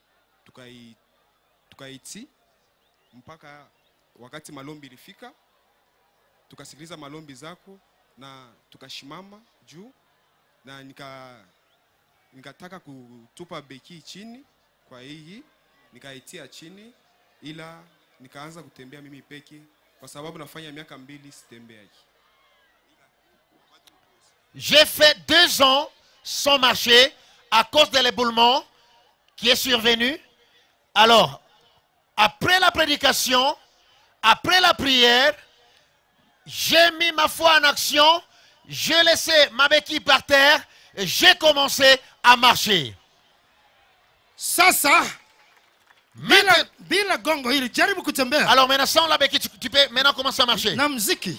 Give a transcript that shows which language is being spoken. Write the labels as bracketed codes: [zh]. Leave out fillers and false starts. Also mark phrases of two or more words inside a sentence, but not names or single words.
[sw] tukaiti mpaka wakati malombi ilifika, tukasikiliza malombi zako na tukashimama juu na nikataka kutupa beki chini, kwa hii nikaitia chini, ila nikaanza kutembea mimi peke kwa sababu nafanya miaka 2 sitembea. [fr] J'ai fait 2 ans sans marcher à cause de l'éboulement qui est survenu. Alors, après la prédication, après la prière, j'ai mis ma foi en action, j'ai laissé ma béquille par terre et j'ai commencé à marcher. [sw] Sasa, bila gongo hili jaribu kutembea. [fr] Alors maintenant sans la béquille, tu peux maintenant commencer à marcher. [sw] Na muziki.